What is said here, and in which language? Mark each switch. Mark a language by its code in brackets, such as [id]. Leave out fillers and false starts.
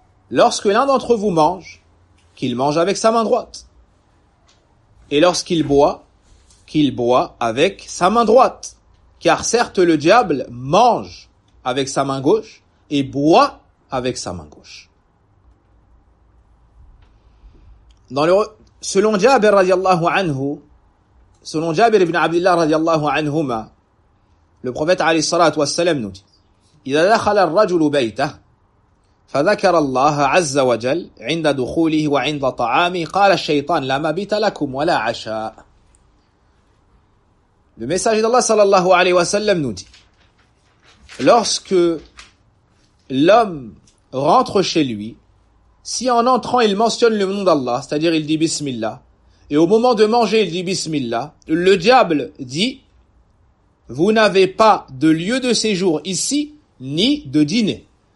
[fr] Lorsque l'un d'entre vous mange, qu'il mange avec sa main droite. Et lorsqu'il boit, qu'il boit avec sa main droite. Car certes, le diable mange avec sa main gauche et boit avec sa main gauche. Selon Jabir radiallahu anhu, selon Jabir ibn Abdullah radiallahu anhuma, le prophète alayhi salatu wassalam nous dit: [ar] إذا دخل الرجل بيته فذكر الله عز وجل عند دخوله وعند طعامه قال الشيطان لا مبيت لكم ولا عشاء. [fr] Le message d'Allah sallallahu alayhi wassalam nous dit: lorsque l'homme rentre chez lui, si en entrant il mentionne le nom d'Allah, c'est-à-dire il dit Bismillah, et au moment de manger il dit Bismillah, le diable dit: vous n'avez pas de lieu de séjour ici, ni de dîner.